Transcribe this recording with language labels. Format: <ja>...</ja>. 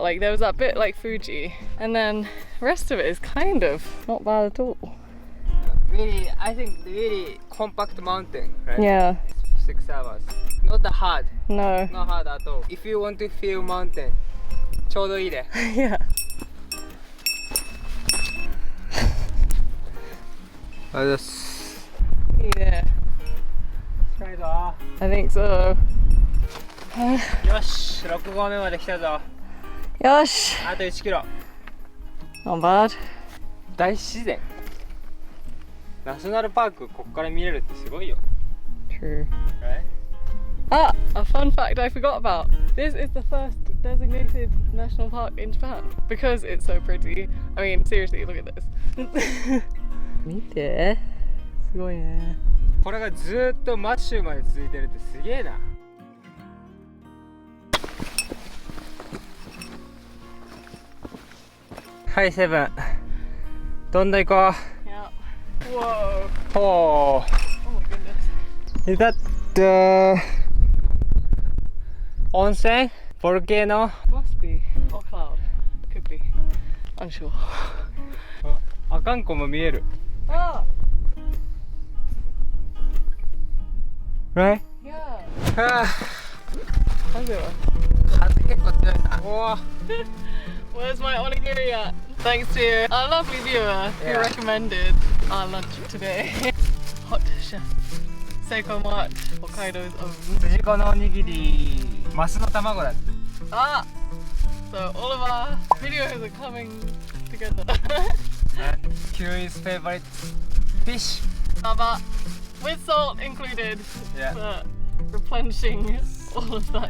<en>Like there was that bit like Fuji, and then the rest of it is kind of not bad at all. Really, I think really compact mountain, right? Yeah. 6 hours. Not that hard. No. Not hard at all. If you want to feel mountain,</en> <ja>ちょうどいいね。</ja> <en>Yeah.</en> <ja>ありがとうございます。いいね。近いぞ。</ja> <en>I think so.</en> <ja>よし、6合目まで来たぞ。よし。あと1キロ。</ja> <en>Not bad.</en> <ja>大自然。ナショナルパークここから見れるってすごいよ。</ja> <en>True. Right? Ah, a fun fact I forgot about. This is the first designated national park in Japan because it's so pretty. I mean, seriously, look at this.</en> <ja>見て、すごいね。これがずーっとマッシュまで続いてるってすげえな。はい、セブン。どんどん行こう。</ja> <en>Yeah. Whoa. Oh. Oh my goodness. Is that the onsen? Volcano? Must be. Or cloud. Could be. Unsure.</en> <ja>阿寒湖も見える。 Ah!</ja> <en>Right? Yeah. はぁ。</en> <ja>風は。風結構強いな。おお。</ja> <en>Where's my onigiri at? Thanks to our lovely viewer who Yeah. recommended our lunch today. Hot chef Seiko March, Hokkaido's own.</en> <ja>筋子のおにぎり、マスの卵だって。 Ah!</ja> <en>So all of our videos are coming together. And Kiri's favorite fish. Saba, with salt included, Yeah. for replenishing all of that</en>